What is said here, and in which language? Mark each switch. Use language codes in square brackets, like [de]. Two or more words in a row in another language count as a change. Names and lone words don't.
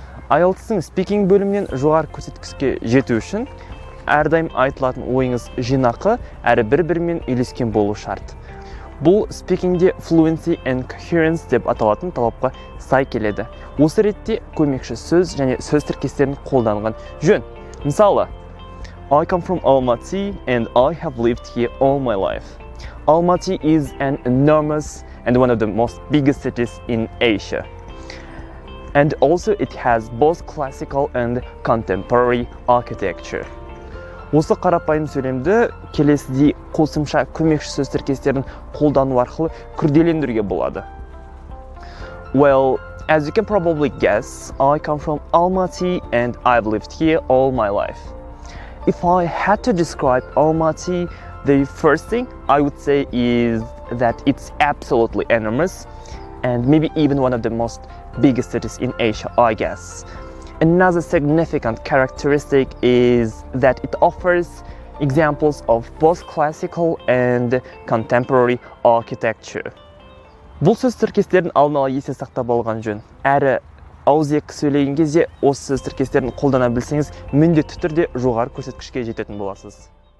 [kk] IELTS-тың speaking бөлімінен жоғары көрсеткішке жету үшін әрдайым айтылатын ойыңыз жинақы әрі бір-бірімен үйлескен болу шарт. Бұл [en] speakingде fluency and coherence [kk] деп аталатын талапқа сай келеді. Осы ретте көмекші сөз және сөз тіркестерін қолданған жөн. Мысалы, [en] I come from Almaty and I have lived here all my life. Almaty is an enormous and one of the most biggest cities in Asia. And also it has both classical and contemporary architecture. [kk] Осы қарапайым сөйлемді келесідей қосымша көмекші сөз тіркестерін қолдану арқылы күрделендіруге болады. [en] Well, as you can probably guess, I come from Almaty and I've lived here all my life. If I had to describe Almaty, the first thing I would say is that it's absolutely enormous and maybe even one of the most biggest cities in Asia, I guess. Another significant characteristic is that it offers examples of both classical and contemporary architecture. [kk] Бұл сөз тіркестерін алдын ала есте сақтап алған жөн. Әрі ауызекі сөйлеген кезде осы сөз тіркестерін қолдана білсеңіз, міндетті түрде жоғары көрсеткішке жететін боласыз.